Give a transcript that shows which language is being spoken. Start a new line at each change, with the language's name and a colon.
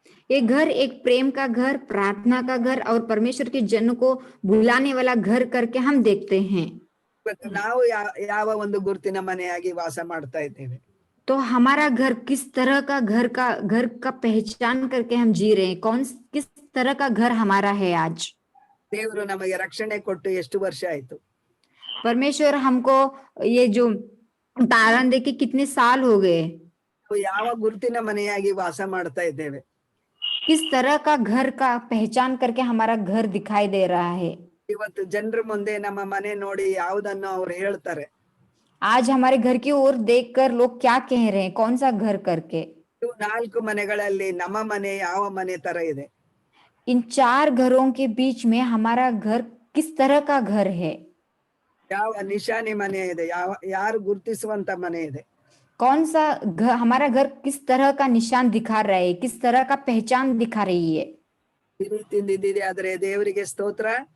Hindi: ये घर एक प्रेम का घर, प्रार्थना का घर और परमेश्वर के जन को बुलाने वाला घर करके हम देखते हैं।
Kannada: ನಾವು ಯಾವ ಒಂದು ಗುರುತಿನ ಮನೆಯಾಗಿ ವಾಸ ಮಾಡ್ತಾ ಇದ್ದೇವೆ?
Hindi: तो हमारा घर किस तरह का घर का पहचान करके हम जी रहे हैं, किस तरह का घर हमारा है आज।
Kannada: ದೇವರು ನಮಗೆ ರಕ್ಷಣೆ ಕೊಟ್ಟು ಎಷ್ಟು ವರ್ಷ ಆಯ್ತು?
Hindi: परमेश्वर हमको ये जो तारण दे के कितने साल हो गए?
Kannada: ಯಾವ ಗುರುತಿನ ಮನೆಯಾಗಿ ವಾಸ ಮಾಡ್ತಾ ಇದ್ದೇವೆ.
Hindi: किस तरह का घर का पहचान करके हमारा घर दिखाई दे रहा है।
Kannada: ಇವತ್ತು ಜನರ ಮುಂದೆ ನಮ್ಮ ಮನೆ ನೋಡಿ ಯಾವುದನ್ನು ಅವ್ರು ಹೇಳ್ತಾರೆ.
Hindi: आज हमारे घर की ओर देखकर लोग क्या कह रहे हैं, कौन सा घर करके।
Kannada: ಇವು 4 ಮನೆಗಳಲ್ಲಿ ನಮ್ಮ ಮನೆ ಯಾವ ಮನೆ ತರ ಇದೆ?
Hindi: इन 4 घरों के बीच में हमारा घर किस तरह का घर है।
Kannada: ಯಾವ ನಿಶಾನಿ ಮನೆ ಇದೆ? ಯಾರು ಗುರುತಿಸುವಂತ ಮನೆ ಇದೆ?
Hindi: कौन सा घर, हमारा घर किस तरह का निशान दिखा रहा है, किस तरह का पहचान दिखा रही है।
Kannada: ಈ ರೀತಿಯಿಂದ ಇದ್ದಿದೆ ಆದ್ರೆ ದೇವರಿಗೆ ಸ್ತೋತ್ರ.